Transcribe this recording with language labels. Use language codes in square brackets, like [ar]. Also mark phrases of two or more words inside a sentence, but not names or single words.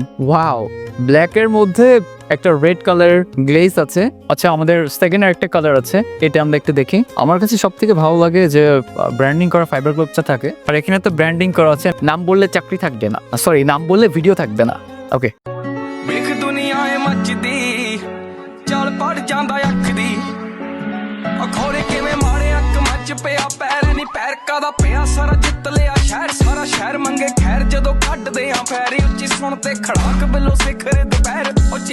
[bn] ওয়াও, ব্ল্যাকের মধ্যে একটা [en] red colour glaze [bn] আছে। আচ্ছা, আমাদের সেকেন্ড আর একটা কালার আছে, এটা আমরা একটু দেখি। আমার কাছে সব থেকে ভালো লাগে যে ব্র্যান্ডিং করা [en] fiber cloth [bn] থাকে। আর এখানে তো ব্র্যান্ডিং করা আছে, নাম বললে চাকরি থাকবে না, সরি নাম বললে ভিডিও থাকবে না। ওকে, [pa] ਵੇਖ ਦੁਨੀਆ ਏ ਮੱਚਦੀ ਚੱਲ ਪੜ ਜਾਂਦਾ ਅੱਖ ਦੀ ਅਖੋਰੇ ਕਿਵੇਂ ਮਾਰੇ ਅੱਖ ਮੱਚ ਪਿਆ ਪੈਰ ਨਹੀਂ ਪੈਰ ਕਾਦਾ ਪਿਆ ਸਾਰਾ ਜਿੱਤ ਲਿਆ ਸ਼ਹਿਰ ਸਾਰਾ ਸ਼ਹਿਰ ਮੰਗੇ ਖੈਰ ਜਦੋਂ ਕੱਢਦੇ ਆ ਫੈਰੀ ਉੱਚੀ ਸੁਣ ਤੇ ਖੜਾਕ ਬਿੱਲੋ ਸਿਖਰ ਦੁਪਹਿਰ ਉਹ